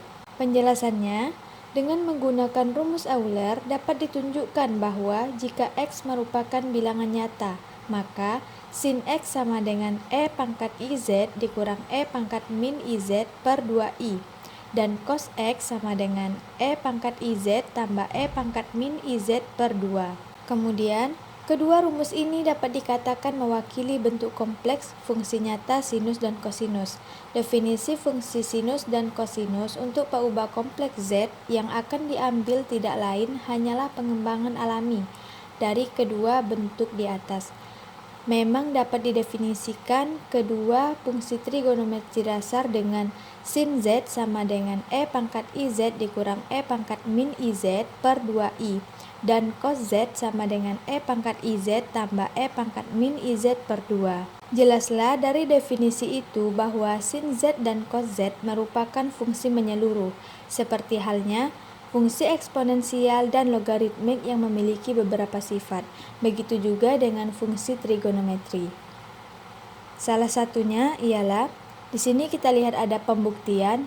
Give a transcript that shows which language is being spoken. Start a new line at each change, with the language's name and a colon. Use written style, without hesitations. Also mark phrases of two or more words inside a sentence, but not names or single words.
Indonesian: Penjelasannya, dengan menggunakan rumus Euler dapat ditunjukkan bahwa jika X merupakan bilangan nyata, maka sin X sama dengan E pangkat IZ dikurang E pangkat min IZ per 2I, dan cos X sama dengan E pangkat IZ tambah E pangkat min IZ per 2. Kemudian, kedua rumus ini dapat dikatakan mewakili bentuk kompleks fungsi nyata sinus dan kosinus. Definisi fungsi sinus dan kosinus untuk peubah kompleks Z yang akan diambil tidak lain hanyalah pengembangan alami dari kedua bentuk di atas. Memang dapat didefinisikan kedua fungsi trigonometri dasar dengan sin Z sama dengan E pangkat IZ dikurang E pangkat min IZ per 2I, dan cos Z sama dengan E pangkat IZ tambah E pangkat min IZ per 2. Jelaslah dari definisi itu bahwa sin Z dan cos Z merupakan fungsi menyeluruh, seperti halnya fungsi eksponensial dan logaritmik yang memiliki beberapa sifat. Begitu juga dengan fungsi trigonometri. Salah satunya ialah di sini kita lihat ada pembuktian.